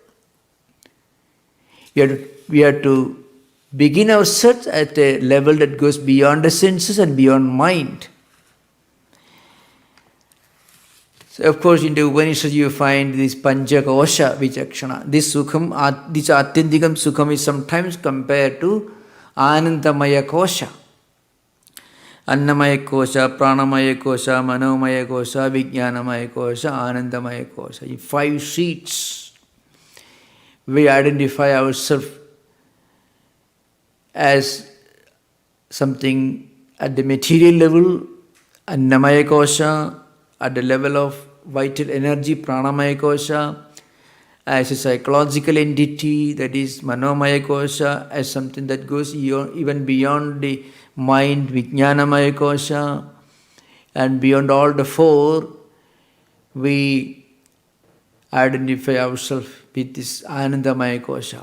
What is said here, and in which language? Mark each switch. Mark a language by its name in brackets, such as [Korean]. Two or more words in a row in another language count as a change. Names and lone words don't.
[English] We have to begin our search at a level that goes beyond the senses and beyond mind. So of course, in the Upanishad you find this [Sanskrit] पञ्चकोश विचक्षण. [English] This Sukham, this [Sanskrit] आत्यन्तिकं सुखम् [English] is sometimes compared to [Sanskrit] आनन्दमय कोश. अन्नमय कोश, प्राणमय कोश, मनोमय कोश, विज्ञानमय कोश, आनन्दमय कोश. [English] In 5 sheets, we identify ourselves as something at the material level, Annamaya Kosha, at the level of vital energy, [Sanskrit] प्राणमय कोश, [English] as a psychological entity, that is [Sanskrit] मनोमय कोश, [English] as something that goes even beyond the mind, [Sanskrit] विज्ञानमय कोश, [English] and beyond all the 4, we identify ourselves with this [Sanskrit] आनन्दमय कोश.